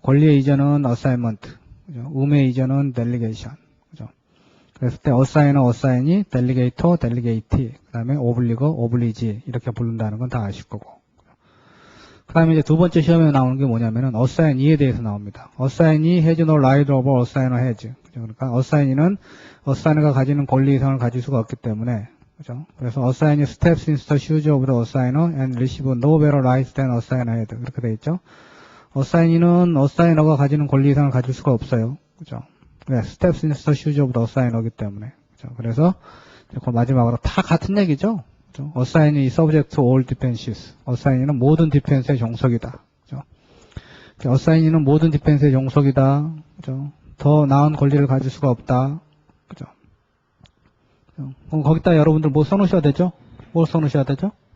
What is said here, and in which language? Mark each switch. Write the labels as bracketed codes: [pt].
[ko] 권리의 이전은 어사이먼트, 그죠? 의무의 이전은 델리게이션, 그죠? 그랬을 때 어사이너, 어사이니, 델리게이터, 델리게이티, 그 다음에 오블리거, 오블리지 이렇게 부른다는 건 다 아실 거고. 그 다음에 이제 두 번째 시험에 나오는 게 뭐냐면은 어사이니에 대해서 나옵니다. [en] 어사이니 has no right over 어사이너 has. [ko] 그죠? 그러니까 어사이니는 어사이너가 가지는 권리 이상을 가질 수가 없기 때문에, 그죠? 그래서 [en] 어사이니 steps into the shoes of the assigner and receive no better rights than assigner had. [ko] 그렇게 돼 있죠. 어사이니는 어사이너가 가지는 권리 이상을 가질 수가 없어요. 그죠? [en] 네, steps into the shoes of the assigner [ko] 이기 때문에. 그죠? 그래서 그 마지막으로 다 같은 얘기죠. 그죠? [en] assign is subject to all defenses. [ko] assign은 모든 디펜스의 종속이다. 그죠? assign은 모든 디펜스의 종속이다. 그죠? 더 나은 권리를 가질 수가 없다. 그죠? 그럼 거기다 여러분들 뭐 써놓으셔야 되죠? 뭘 써놓으셔야 되죠?